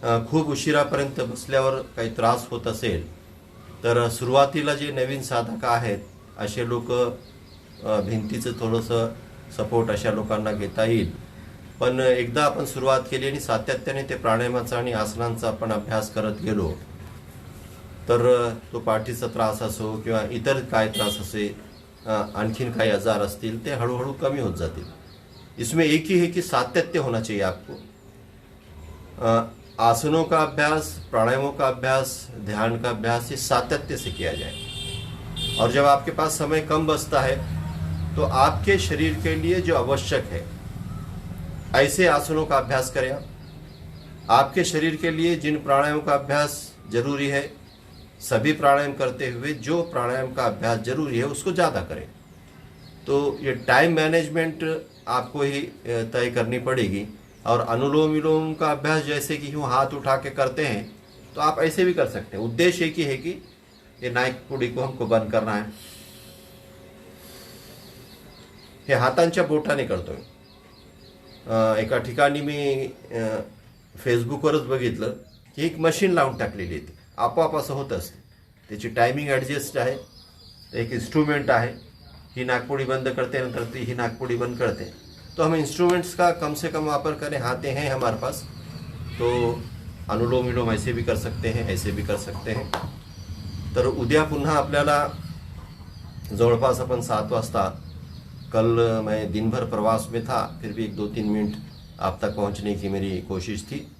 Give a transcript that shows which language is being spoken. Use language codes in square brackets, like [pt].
[mr] खूप उशिरापर्यंत बसल्यावर काही त्रास होत असेल तर सुरुवातीला जे नवीन साधक आहेत असे लोक भिंतीचं थोडंसं सपोर्ट अशा लोकांना घेता येईल। पण एकदा आपण सुरुवात केली आणि सातत्याने ते प्राणायामाचा आणि आसनांचा आपण अभ्यास करत गेलो तर तो पाठीचा त्रास असो किंवा इतर काय त्रास असे, आणखीन काही आजार असतील, ते हळूहळू कमी होत जातील। [hi] इसमें एक ही है कि सातत्य होना चाहिए आपको। आसनों का अभ्यास, प्राणायामों का अभ्यास, ध्यान का अभ्यास, ये सातत्य से किया जाए। और जब आपके पास समय कम बचता है तो आपके शरीर के लिए जो आवश्यक है ऐसे आसनों का अभ्यास करें। आपके शरीर के लिए जिन प्राणायामों का अभ्यास जरूरी है, सभी प्राणायाम करते हुए जो प्राणायाम का अभ्यास जरूरी है उसको ज़्यादा करें। तो ये टाइम मैनेजमेंट आपको ही तय करनी पड़ेगी। और अनुलोम विलोम का अभ्यास जैसे कि यूँ हाथ उठा के करते हैं तो आप ऐसे भी कर सकते हैं। उद्देश्य एक ही है कि ये नाकपुडी को हमको बंद करना है। [mr] हे हातांच्या बोटाने करतोय। एका ठिकाणी मी फेसबुकवरच बघितलं की एक मशीन लावून टाकलेली आहे, आपोआप असं होत असते। त्याची टायमिंग ॲडजस्ट आहे, एक इंस्ट्रूमेंट आहे, ही नाकपुडी बंद करते, नंतर ती ही नाकपुडी बंद करते। [hi] तो हम इंस्ट्रूमेंट्स का कम से कम वापर करें, हाथे हैं हमारे पास, तो अनुलोम विलोम ऐसे भी कर सकते हैं, ऐसे भी कर सकते हैं। [mr] तर उद्या पुन्हा आपल्याला जवळपास अपन 7 वाजता, [hi] कल मैं दिन भर प्रवास में था, फिर भी 1-2-3 मिनट आप तक पहुंचने की मेरी कोशिश थी।